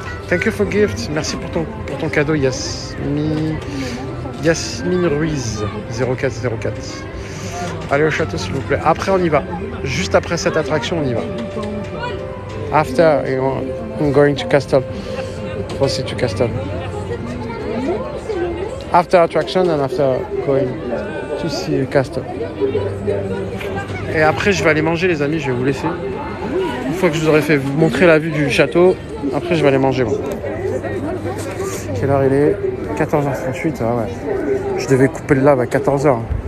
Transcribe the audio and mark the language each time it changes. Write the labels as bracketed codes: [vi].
[en] Thank you for gift. [fr] Merci pour ton cadeau, Yasmine Ruiz 0404. Allez au château s'il vous plaît. Après on y va. Juste après cette attraction on y va. [en] After I'm going to Castle. Proceed to Castle. After attraction and after going to see Castle. [fr] Et après je vais aller manger les amis, je vais vous laisser. Une fois que je vous aurai fait vous montrer la vue du château, après je vais aller manger moi. Quelle heure il est? 14h38, ah ouais. Je devais couper le live à 14h.